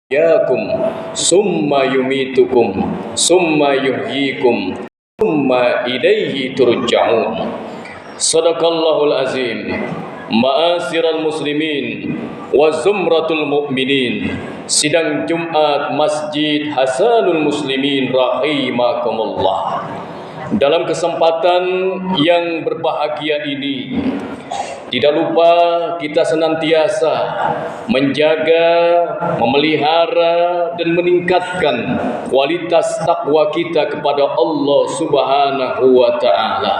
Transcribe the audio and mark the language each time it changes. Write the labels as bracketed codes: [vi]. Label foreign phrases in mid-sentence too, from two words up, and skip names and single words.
[ar] يكم ثم يميتكم ثم يحييكم ثم إليه ترجعون. صدق الله العظيم. معاشر المسلمين وزمرة المؤمنين, [id] sidang Jumat [ar] Masjid Hasanul Muslimin rahimakumullah. [id] Dalam kesempatan yang berbahagia ini, tidak lupa kita senantiasa menjaga, memelihara dan meningkatkan kualitas takwa kita kepada Allah [ar] سبحانه وتعالى.